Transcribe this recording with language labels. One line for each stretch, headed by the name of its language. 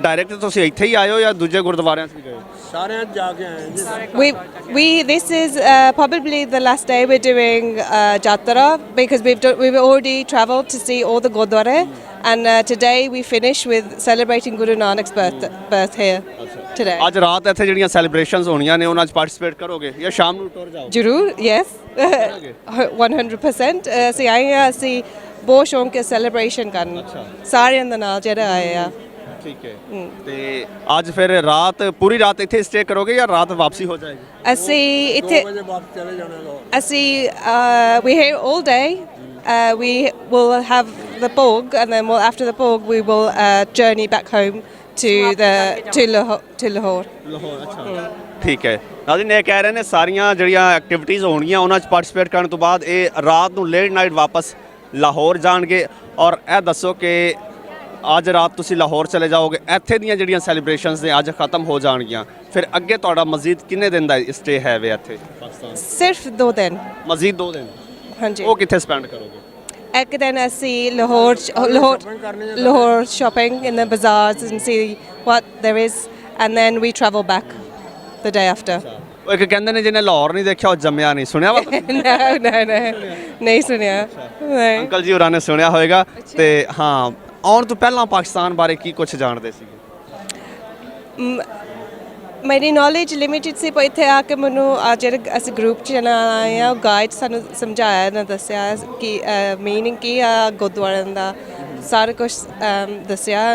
Punjabi: Direct ਤੁਸੀਂ ਇੱਥੇ ਹੀ ਆਏ ਹੋ ਜਾਂ ਦੂਜੇ ਗੁਰਦੁਆਰਿਆਂ 'ਚ ਵੀ ਗਏ? ਸਾਰਿਆਂ 'ਚ ਜਾ ਕੇ ਆਏ ਜੀ।
English: We this is probably the last day we're doing jatra because we've already travelled to see all the gurdwara, and today we finish with celebrating Guru Nanak's birth here today.
Punjabi: ਅੱਜ ਰਾਤ ਇੱਥੇ ਜਿਹੜੀਆਂ ਸੈਲੀਬ੍ਰੇਸ਼ਨਸ ਹੋਣੀਆਂ ਨੇ ਉਹਨਾਂ 'ਚ participate ਕਰੋਗੇ ਜਾਂ ਸ਼ਾਮ ਨੂੰ ਟੁਰ ਜਾਓਗੇ?
English: Jarur, yes. 100%.
Punjabi: ਅਸੀਂ ਆਏ ਹਾਂ, ਅਸੀਂ ਬਹੁਤ ਸ਼ੌਂਕ ਹੈ ਸੈਲੀਬ੍ਰੇਸ਼ਨ ਕਰਨ ਸਾਰਿਆਂ ਦੇ ਨਾਲ ਜਿਹੜਾ ਆਏ ਆ। ਠੀਕ ਹੈ। ਤੇ ਅੱਜ ਫਿਰ ਰਾਤ ਪੂਰੀ ਰਾਤ ਇੱਥੇ ਸਟੇ ਕਰੋਗੇ ਜਾਂ ਰਾਤ ਵਾਪਸੀ ਹੋ ਜਾਏਗੀ? ਅਸੀਂ 2 ਇੱਥੇ ਵਜੇ ਵਾਪਸ ਚਲੇ ਜਾਣਾ ਲਾਹੌਰ।
English: ਅਸੀਂ we're here all day. We will have the Bhog, and then after the Bhog we will journey back home to Lahore.
Punjabi: Lahore. ਅੱਛਾ ਠੀਕ ਹੈ। ਨਾਜ਼ਰੀਨ ਇਹ ਕਹਿ ਰਹੇ ਨੇ ਸਾਰੀਆਂ ਜਿਹੜੀਆਂ ਐਕਟੀਵਿਟੀਜ਼ ਹੋਣਗੀਆਂ ਉਹਨਾਂ 'ਚ ਪਾਰਟਿਸਿਪੇਟ ਕਰਨ ਤੋਂ ਬਾਅਦ ਇਹ ਰਾਤ ਨੂੰ ਲੇਟ ਨਾਈਟ ਵਾਪਸ ਲਾਹੌਰ ਜਾਣਗੇ। ਔਰ ਇਹ ਦੱਸੋ ਕਿ ਅੱਜ ਰਾਤ ਤੁਸੀਂ ਲਾਹੌਰ ਚਲੇ ਜਾਓਗੇ, ਇੱਥੇ ਦੀਆਂ ਜਿਹੜੀਆਂ ਸੈਲੀਬ੍ਰੇਸ਼ਨਸ ਨੇ ਅੱਜ ਖਤਮ ਹੋ ਜਾਣਗੀਆਂ, ਫਿਰ ਅੱਗੇ ਤੁਹਾਡਾ ਮਜ਼ੀਦ ਕਿੰਨੇ ਦਿਨ ਦਾ ਸਟੇ ਹੈ ਵੇ ਇੱਥੇ ਪਾਕਿਸਤਾਨ? ਸਿਰਫ 2 ਦਿਨ। ਮਜ਼ੀਦ 2 ਦਿਨ? ਹਾਂਜੀ। ਉਹ ਕਿੱਥੇ ਸਪੈਂਡ ਕਰੋਗੇ? ਇੱਕ ਦਿਨ ਅਸੀਂ Lahore
English: shopping in the bazaars and see what there is, and then we travel back the day after.
Punjabi: ਉਹ ਇੱਕ ਕਹਿੰਦੇ ਨੇ ਜਿਹਨੇ ਲਾਹੌਰ ਨਹੀਂ ਦੇਖਿਆ ਉਹ ਜੰਮਿਆ ਨਹੀਂ, ਸੁਣਿਆ ਵਾ? no ਨਹੀਂ ਸੁਣਿਆ। ਨਹੀਂ। ਅੰਕਲ ਜੀ ਹੋਰਾਂ ਨੇ ਸੁਣਿਆ ਹੋਏਗਾ। ਤੇ ਹਾਂ, ਆਉਣ ਤੋਂ ਪਹਿਲਾਂ ਪਾਕਿਸਤਾਨ ਬਾਰੇ ਕੀ ਕੁਝ ਜਾਣਦੇ ਸੀਗੇ? ਮੇਰੀ ਨੌਲੇਜ ਲਿਮਿਟਡ ਸੀ, ਪਰ ਇੱਥੇ ਆ ਕੇ ਮੈਨੂੰ ਜਿਹੜੇ ਅਸੀਂ ਗਰੁੱਪ 'ਚ ਆਏ ਆ ਗਾਈਡ ਸਾਨੂੰ ਸਮਝਾਇਆ ਨਾ ਦੱਸਿਆ ਕਿ ਮੀਨਿੰਗ ਕੀ ਆ ਗੁਰਦੁਆਰਿਆਂ ਦਾ, ਸਾਰਾ ਕੁਝ ਦੱਸਿਆ।